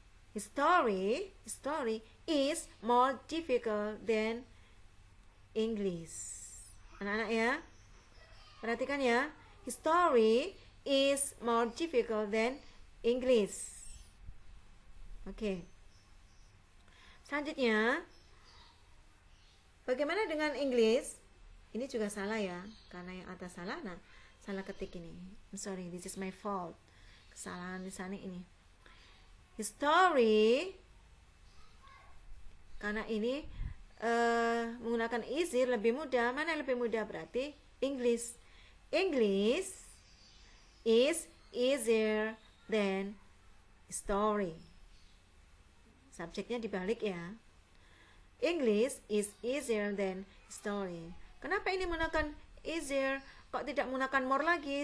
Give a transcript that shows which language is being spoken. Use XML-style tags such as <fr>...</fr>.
<en>History is more difficult than English.</en> <id>Anak-anak ya, perhatikan ya.</id> <en>History is more difficult than English.</en> <id>Oke. Selanjutnya, bagaimana dengan English? Ini juga salah ya, karena yang atas salah. Nah, salah ketik ini.</id> <en>I'm sorry, this is my fault.</en> <id>Kesalahan di sana ini. History Karena ini menggunakan easy lebih mudah. Mana yang lebih mudah? Berarti English.</id> <en>English is easier than story.</en> <id>Subjeknya dibalik ya.</id> <en>English is easier than story.</en> <id>Kenapa ini menggunakan easier? Kok tidak menggunakan more lagi?</id>